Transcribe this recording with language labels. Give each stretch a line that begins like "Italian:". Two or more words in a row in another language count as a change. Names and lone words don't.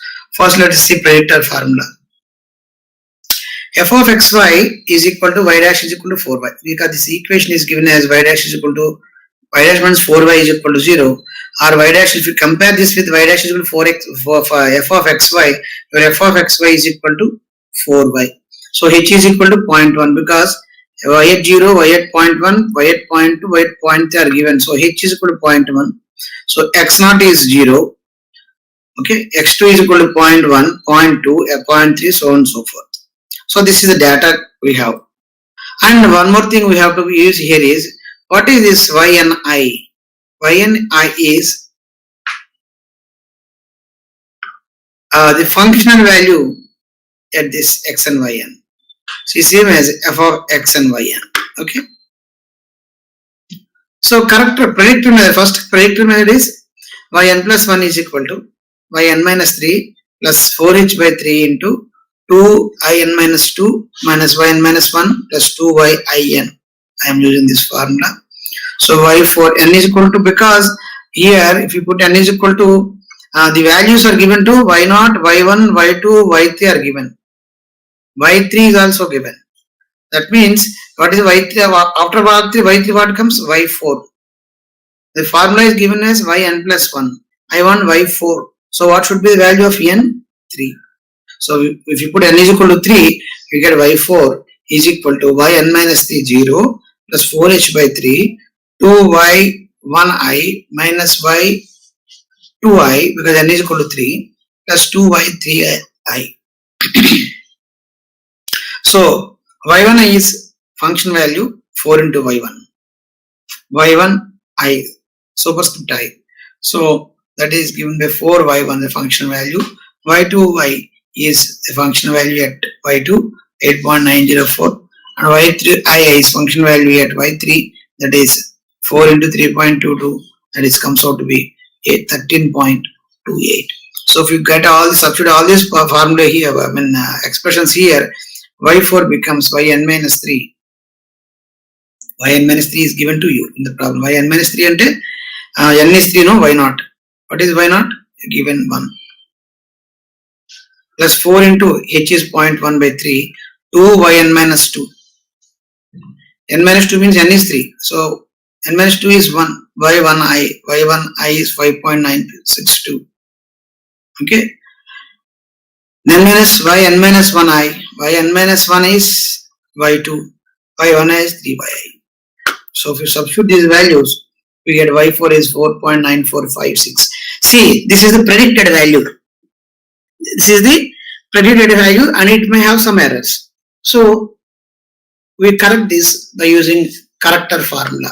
English: First, let us see predictor formula. F of xy is equal to y dash is equal to 4y. Because this equation is given as y dash is equal to y dash means 4y is equal to 0, or y dash, if you compare this with y dash is equal to 4x for f of xy, your f of xy is equal to 4y. So h is equal to 0.1 because y at 0, y at 0.1, y at 0.2, y at 0.3 are given. So h is equal to 0.1. So x naught is 0. Okay, x2 is equal to 0.1, 0.2, 0.3, so on and so forth. So this is the data we have. And one more thing we have to use here is, what is this YNI? YNI is the functional value at this x and yn. So same as f of x and yn. Okay. So predictive method, first predictive method is yn plus 1 is equal to yn minus 3 plus 4h by 3 into 2in minus 2 minus yn minus 1 plus 2yn. I am using this formula. So y for n is equal to, because here if you put n is equal to, the values are given to y0, y1, y2, y3 are given. y3 is also given. That means what is y3? After y3 what comes? y4. The formula is given as yn plus 1. I want y4. So what should be the value of n? 3. So if you put n is equal to 3, you get y4 is equal to yn minus 3 0 plus 4h by 3 2y1i minus y2i, because n is equal to 3, plus 2y3i. So y1 is function value 4 into y1. y1i superscript i. So that is given by 4 y1 the function value. y2y is the function value at y2 8.904, and y3i is function value at y3, that is 4 into 3.22, that is comes out to be 13.28. So if you get substitute all this formula here, expressions here, y4 becomes yn minus 3. Yn minus 3 is given to you in the problem. Yn minus 3 ante n is 3, no, y0. What is y0? Given 1. Plus 4 into h is 0.1 by 3, 2yn minus 2. n minus 2 means n is 3. So n minus 2 is 1. y1i is 5.962. Okay. N minus yn minus 1i. yn minus 1 is y2. y1 is 3y. So if you substitute these values, we get y4 is 4.9456. See, this is the predicted value. This is the predicted value, and it may have some errors. So we correct this by using corrector formula.